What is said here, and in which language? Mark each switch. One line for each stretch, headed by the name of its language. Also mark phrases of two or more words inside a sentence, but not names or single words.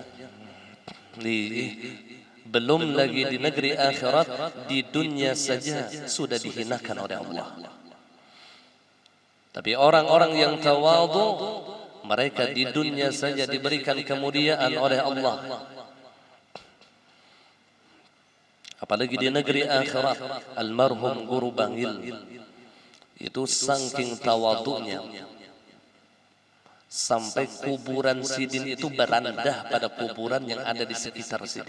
Indonesian: Belum lagi di negeri akhirat, di dunia saja sudah dihinakan oleh Allah. Tapi orang-orang yang tawadhu, mereka di dunia saja diberikan kemuliaan oleh Allah. Apalagi di negeri akhirat. Almarhum Guru Bangil itu saking tawadhunya, sampai kuburan Sidin itu berandah pada kuburan yang ada di sekitar Sidin.